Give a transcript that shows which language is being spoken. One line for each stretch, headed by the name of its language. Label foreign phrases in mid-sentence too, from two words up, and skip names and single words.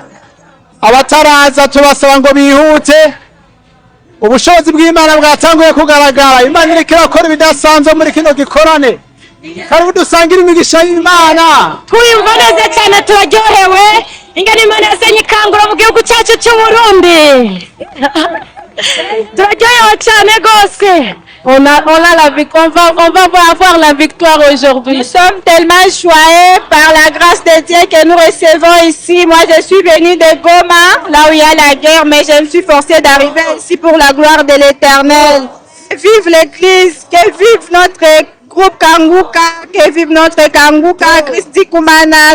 Rundi: Abataraza tubasaba ngo bihute, ubushobozi bw'Imana bwatanguye kugaragara. Imana iriko irakora ibidasanzwe muri kino gikorane. Karibu dusangire imigisha y'Imana. Twiyumva neza cyane, turaryohewe ingene Imana yasenye ikangura mu gihugu cyacu cy'u Burundi. Turaryohewe cyane gose.
French: On va avoir la victoire aujourd'hui. Nous sommes tellement joyeux par la grâce de Dieu que nous recevons ici. Moi, je suis venue de Goma, là où il y a la guerre, mais je me suis forcée d'arriver ici pour la gloire de l'Éternel. Vive l'Église, que vive notre groupe Kanguka, que vive notre Kanguka, Christ ndikumana.